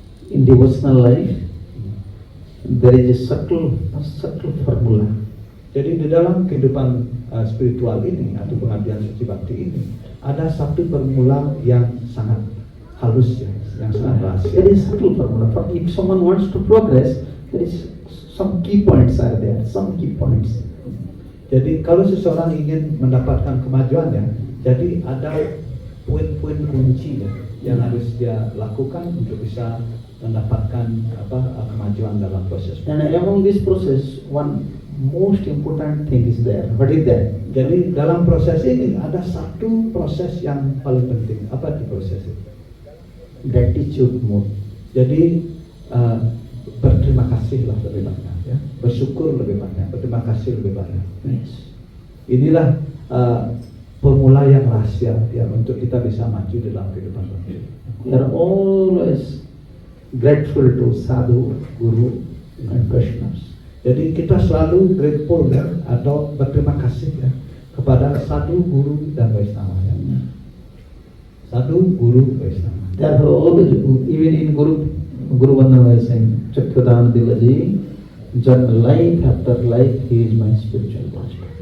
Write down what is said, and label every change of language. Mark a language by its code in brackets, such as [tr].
[en] In devotional life, there is a subtle formula. Jadi [id] di dalam kehidupan spiritual ini atau pengabdian suci bakti ini ada satu formula yang sangat halus ya, yang sangat rahasia. [en] There is subtle formula. For if someone wants to progress, there is some key points are there. Some key points. [id] Jadi kalau seseorang ingin mendapatkan kemajuan ya, jadi ada poin-poin kunci ya, yang harus dia lakukan untuk bisa mendapatkan kemajuan dalam proses. [en] And among this process, one most important thing is there. What is that? [id] Jadi dalam proses ini ada satu proses yang paling penting. Apa itu proses itu? [en] Gratitude mode. [id] Jadi berterima kasihlah lebih banyak ya, bersyukur lebih banyak, berterima kasih lebih banyak. [en] Yes. [id] Inilah formula yang rahasia ya untuk kita bisa maju dalam kehidupan ini. [en] We are always grateful to Sadhu, Guru, and Vaishnavas. [id] Jadi kita selalu grateful ya, atau berterima kasih ya kepada Sadhu, Guru, dan Vaishnava ya. Sadhu, Guru, Vaishnava. [en] Therefore, always, even in Guru Vandana is saying, Chakradan Dilaji, life after life, he is my spiritual master.